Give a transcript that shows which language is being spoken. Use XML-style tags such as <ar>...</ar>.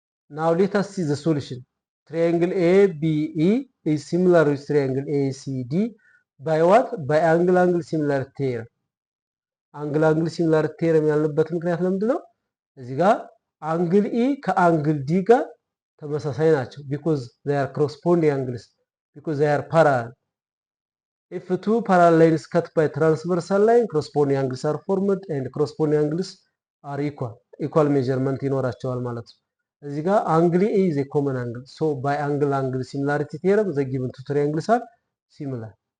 <en>Now let us see the solution. Triangle ABE is similar with triangle ACD by what? By angle similarity theorem.</en> <am>አንግል ሲሚላሪቲ ቴረም ያልንበት ምክንያት ለምንድን ነው? እዚህ ጋር አንግል ኢ ከአንግል ዲ ጋር ተመሳሳይ ናቸው።</am> <en>because they are corresponding angles, because they are parallel. If two parallel lines cut by transversal line, corresponding angles are formed and corresponding angles are equal measurement</en> <am>ይኖራቸዋል ማለት ነው። እዚህ ጋር</am> <en>አንግል ኢ is a common angle, so by angle similarity theorem the given two triangles are similar.</en>